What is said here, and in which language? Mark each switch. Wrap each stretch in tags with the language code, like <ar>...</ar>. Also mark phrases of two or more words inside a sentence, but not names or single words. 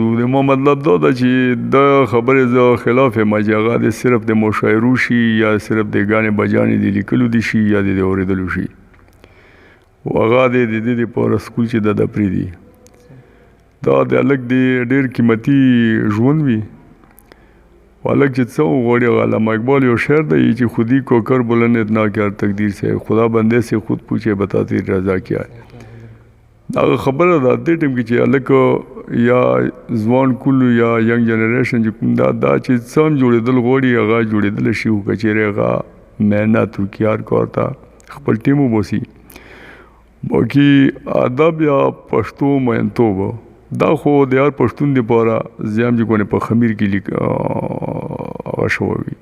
<ps>د ما مطلب دا ده چې دا خبرې زه خلاف یم چې هغه د صرف د مشاعرو شي یا صرف د ګانې بجانې د لیکلو دي شي یا د اورېدلو شي، او هغه د دې دپاره سکول چې دا د پرېږدي. دا د هلک د ډېر قیمتي ژوند وي. هلک چې څه وغواړي هغه علامه اقبال یو شعر دی چې</ps> <ur>خودی کو کر بلند اتنا کیا تقدیر سے خدا بندے سے خود پوچھے بتا تیری رضا کیا ہے.</ur> <ps>دا خبره ده دې ټایم کې چې هلک یا ځوان کول یا</ps> <en>young generation</en> <ps>چې کوم دا چې څه هم جوړېدل غواړي هغه جوړېدلی شي، خو که چېرې هغه محنت وکړي، هر کار ته خپل ټیم وباسي. باقي ادب یا پښتو مینتوب دا خو د هر پښتون دپاره زیام چې کونه په خمیر کې هغه شوی وي.</ps>